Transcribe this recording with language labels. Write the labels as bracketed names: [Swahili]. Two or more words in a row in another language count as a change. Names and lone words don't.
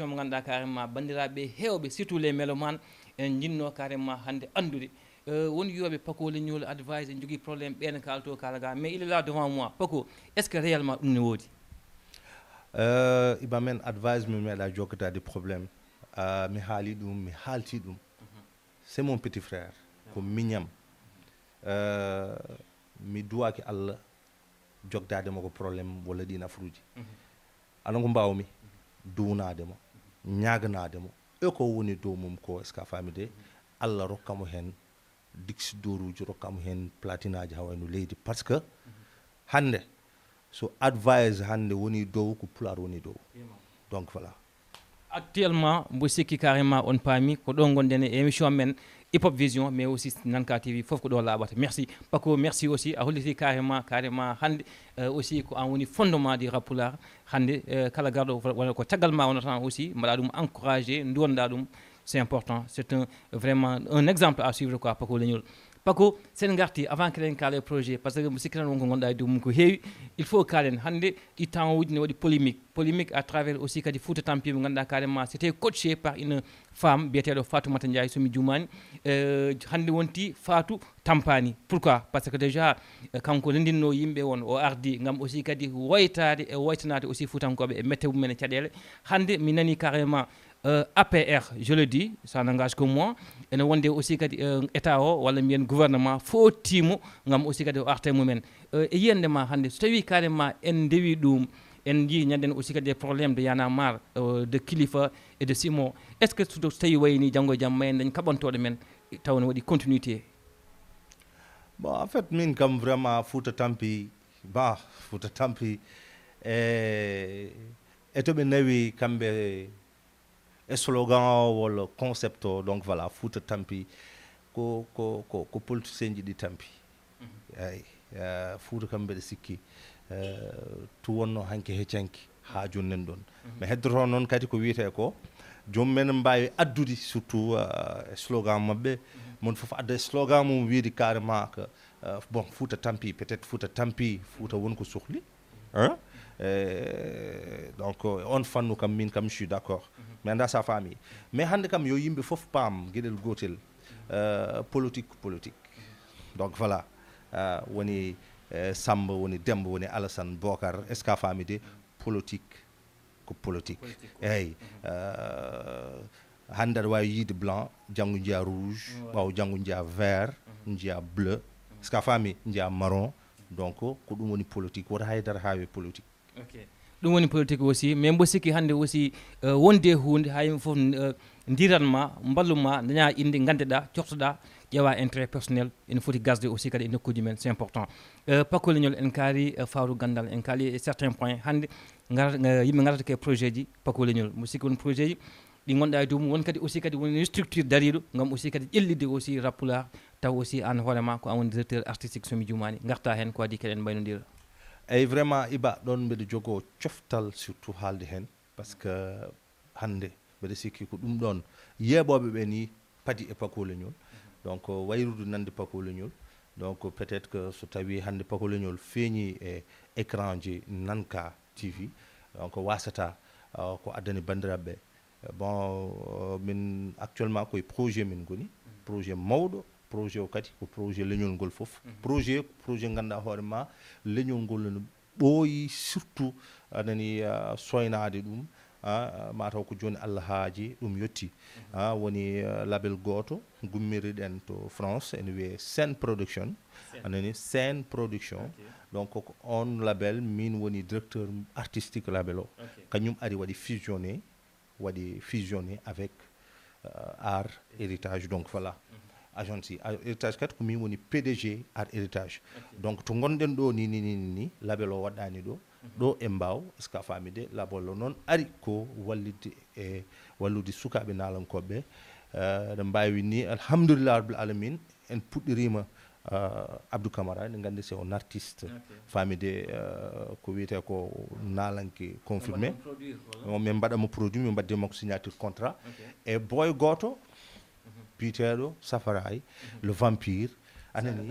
[Fula] mo ganduɗa carrément bandiraɓe hewɓe [French] surtout les mélomanes [Fula] en jinno carrément hande andude won yoɓe Paco Legnol advice en jogui probléme ɓen kalto kalaga [French] mais il est là devant moi [Fula] Paco [French] est ce que réellement [Fula] ɗum ne woodi iba men advice mi meeɗa jokkatade probléme mi haali ɗum mi haalti ɗum [French] c'est mon petit frère [Fula] ko miñam mi duwaki Allah jogdademo ko probléme walla ɗi nafruji aɗa ko mbawmi duwnademo ñaganademo e ko woni dow mum ko [French] est ce que [Fula] a faami de Allah rokkamo hen diksi doruji rokkamo hen platinaji ha wayno leydi [French] par ce que [Fula] hande so advice hande woni dow ko pular woni dow [French] donc voilà [Fula] actuellement mbo sikki carrément on paami ko ɗo gonɗen e émission men Hip Hop Vision [French] mais aussi [Fula] Nanka TV fof ko ɗo laaɓata [French] merci Paco merci aussi [Fula] a holliti carrément hande aussi ko an woni [French] fondement du rap [Fula] pular hande kala garɗo walla ko caggal ma wona tan aussi mbaɗa ɗum encouragé duwonɗa ɗum [French] c'est important c'est vraiment un exemple à suivre quoi [Fula] Paco Legnol Paco sen garti [French] avant que [Fula] en kaale projet [French] par ce que [Fula] mo sikki tan wonko gonɗa e dow mum ko heewi [French] il faut [Fula] kalen hande ɗi temps uji ne waɗi polémique [French] à travers aussi [Fula] kadi Fouta Tampi mo ganduɗa carrément [French] c'était coaché par une femme [Fula] biyeteɗo Fatoumata Ndiaye somi jumani hande wonti Fatou tampani [French] pourquoi parce que [Fula] déjà kanko lendinno yimɓe won o ardi gam aussi kadi woytade e woytanade aussi fuutankoɓe e mette mumen e caɗele hande mi nani carrément APR [French] je le dis ça n'engage que moi [Fula] ene wonde aussi kadi état o walla mbiyen gouvernement fottimo gam aussi kadi o arte mumen e yiyandema hande so tawi carrément en dewi ɗum en jii ñanden aussi kadi [French] des problèmes de Y'en a marre de Kilifeu et de Simon est ce que [Fula] so tawi wayni janggo e jaam mayen dañ kaɓantoɗo men taw ne waɗi continuité [French] bon en fait [Fula] min kam vraiment Fouta Tampi e to ɓe nawi kamɓe e slogan o walla concept o [French] donc voilà [Fula] Fouta Tampi ko politicien ji ɗi tampi eyi Fouta kam mbeɗa sikki to wonno hanke heccanki ha jonnen ɗon mais heddoto noon kadi ko wiyete ko joom men mbawi addude surtout slogan mabɓe mon foof adda slogan mum wiide [French] carrément que bon [Fula] Fouta Tampi [French] peut être [Fula] Fouta Tampi Fouta wonko sohli hein donc on fannu kam min kam [French] je suis d'accord mais [Fula] anda [French] sa famille mais [Fula] hande kam yo yimɓe foof paam gueɗel gotel politique [French] donc voilà [Fula] woni Samba woni Demba woni Alassane Bocar [French] est ce que [Fula] a faami de politique ko politique eyyi hande aɗa wawi yiide blanc janggo jiiya rouge ɓaw janggo jiiya vert jiiya bleu [French] est ce que [Fula] a faami jiiya marron donc ko ɗum woni politique woto haydara hawi politique ok ɗum woni politique aussi mais mbo sikki hannde aussi wonde hunde hay fof ndiranma mballuma daña inde gandeɗa cohtoɗa ƴeewa [French] intérêt personnel [Fula] ene foti gasde aussi kadi e nokkuji men [French] c'est important [Fula] pakoliñol en kaari fawru gandal en kaali e [French] certains points [Fula] hannde yimɓe garata ke projet ji pakoliñol mo sikki won projet ji ɗi gonɗa e dow mum won kadi aussi kadi woni structure dariɗo gam aussi kadi ƴellide aussi rappulard taw aussi an hoorema ko an woni [French] directeur artistique [Fula] somi jumani garta hen ko adi keɗen mbaynodira eyyi vraiment Iba ɗon mbeɗa jogo coftal surtout haalde hen [French] par ce que [Fula] hande mbeɗa sikki ko ɗum ɗon yeeɓoɓe ɓe ni paadi e pakoliñol donc wayrude nande pakoliñol donc [French] peut être que [Fula] so tawi hande pakoliñol feeñi e écran ji Nanka TV donc wasata ko addani bandiraɓe bon min actuellement koye projet min goni projet mawɗo projet o kadi ko projet leñol ngol fof projet ganduɗa hoorema leñol ngol no ɓooyi surtout anani soynade ɗum mataw ko joni Allah haaji ɗum yetti woni label goto gummiriɗen to France ene wiye Sen Production anani Sen Production donc ko on label min woni [French] directeur artistique [Fula] label o kañum ari waɗi [French] fusionné avec [Fula] Art Héritage donc voilà [French] agence héritage [Fula] kadi ko min woni PDG Art Héritage donc to gonɗen ɗo ni label o waɗɗani ɗo e Mbaw [French] est ce que [Fula] a faami de label o noon ari ko wallide e wallude sukaɓe nalankoɓe ɗe mbawi ni [Arabic] alhamdulillah rabbil alamin [Fula] en puɗɗirima Abdou Camara en gandi [French] c'est un artiste [Fula] faamide ko wiyete ko nalanke confirmé min mbaɗamo produit min mbadde makko [French] signature contrat [Fula] e boy goto biteɗo Safaray le vampire anani